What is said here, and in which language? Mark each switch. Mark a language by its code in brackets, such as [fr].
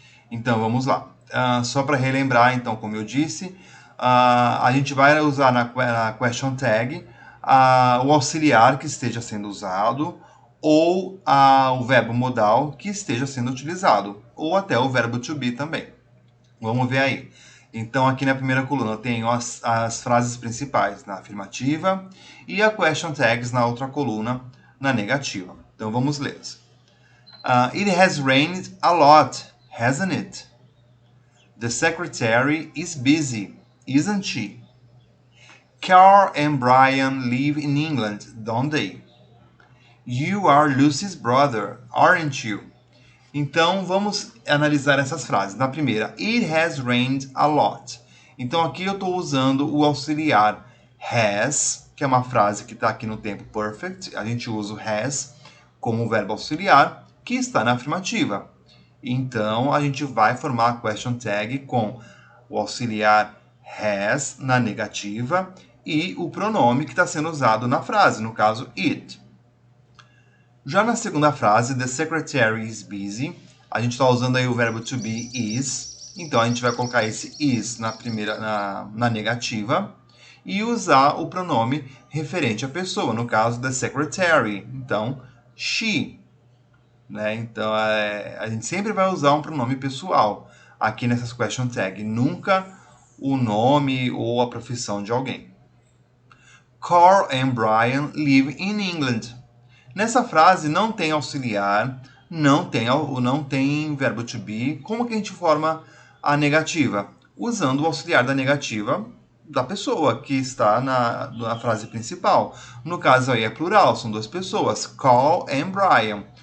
[pt] Então, vamos lá. Só para relembrar, então, como eu disse, a gente vai usar na question tag o auxiliar que esteja sendo usado ou o verbo modal que esteja sendo utilizado, ou até o verbo to be também. Vamos ver aí. Então, aqui na primeira coluna eu tenho as frases principais na afirmativa e a question tags na outra coluna na negativa. Então, vamos lê-las. [en] It has rained a lot, hasn't it? The secretary is busy, isn't she? Carl and Brian live in England, don't they? You are Lucy's brother, aren't you? [pt] Então, vamos analisar essas frases. Na primeira, [en] it has rained a lot. [pt] Então, aqui eu estou usando o auxiliar has, que é uma frase que está aqui no tempo perfect. A gente usa o has como verbo auxiliar, que está na afirmativa. Então, a gente vai formar a question tag com o auxiliar has na negativa e o pronome que está sendo usado na frase, no caso, it. Já na segunda frase, [en] the secretary is busy, [pt] a gente está usando aí o verbo to be is, então a gente vai colocar esse is na negativa e usar o pronome referente à pessoa, no caso, the secretary, então, she. Então, a gente sempre vai usar um pronome pessoal aqui nessas question tag, nunca o nome ou a profissão de alguém. [en] Carl and Brian live in England. [pt] Nessa frase não tem auxiliar, não tem verbo to be. Como que a gente forma a negativa? Usando o auxiliar da negativa da pessoa que está na frase principal. No caso aí é plural, são duas pessoas, Carl and Brian.